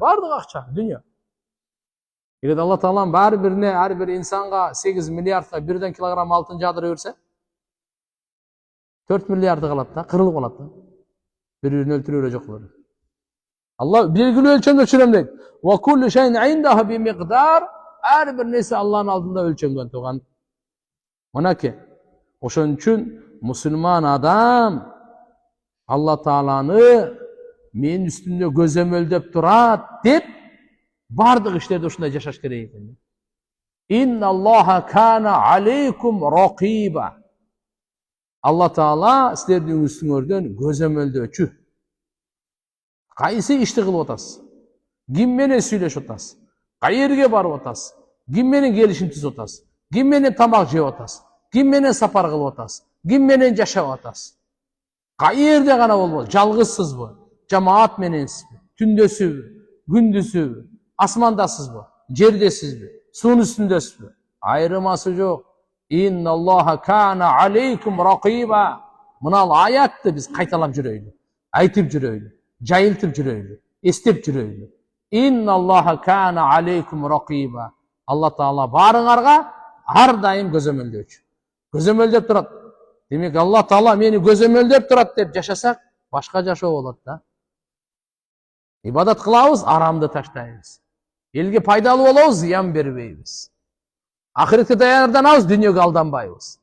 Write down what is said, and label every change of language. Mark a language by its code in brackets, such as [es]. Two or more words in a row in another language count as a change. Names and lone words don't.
[ky] Бардык акча, дүйнө. Эгер Алла Таалам ар бир инсанга 8 миллиардга бирден килограмм алтын жадыра берсе, 4 миллиарды калат да, кырылып калат да. Бири-бирин өлтүрүп эле жок кылып. Алла белгилүү өлчөмдө түшүрөм дейт. [ar] وكل شيء عنده بمقدار. [ky] Ар бир нерсе Алланын алдында өлчөмгөн турган. Мынакей. Ошон үчүн мусулман адам Алла Тааланы менин үстүмдө көзөмөлдөп турат деп бардык иштерде ушундай жашаш керек экен. [ar] إن الله كان عليكم رقيبا. [ky] Алла Таала силердин үстүңөрдөн көзөмөлдөчү. Кайсы ишти кылып атасыз? Ким менен сүйлөшүп атасыз? Кайерге барып атасыз? Ким менен келишим түзүп атасыз? Ким менен тамак жеп атасыз? Ким менен сапар кылып атасыз? Ким менен жашап атасыз? Кайерде гана болбосо, жалгызсызбы? Жамаат мененсизби? Түндөсүбү? Күндүзүбү? Асмандасызбы? Жердесизби? Суунун үстүндөсүзбү? Айырмасы жок. [ar] إن الله كان عليكم رقيبا. [ky] Мына аятты биз кайталап жүрөйлү, айтып жүрөйлү, жайылтып жүрөйлү, эстеп жүрөйлү. [ar] إن الله كان عليكم رقيبا. [ky] Алла Таала барыңарга ар дайым көзөмөлдөчү. Көзөмөлдөп турат. Демек Алла Таала мени көзөмөлдөп турат деп жашасак, башка жашоо болот да. Ибадат кылабыз, арамды таштайбыз. Элге пайдалуу болобуз, зыян бербейбиз. Ахиретке даярданабыз, дүйнөгө алданбайбыз.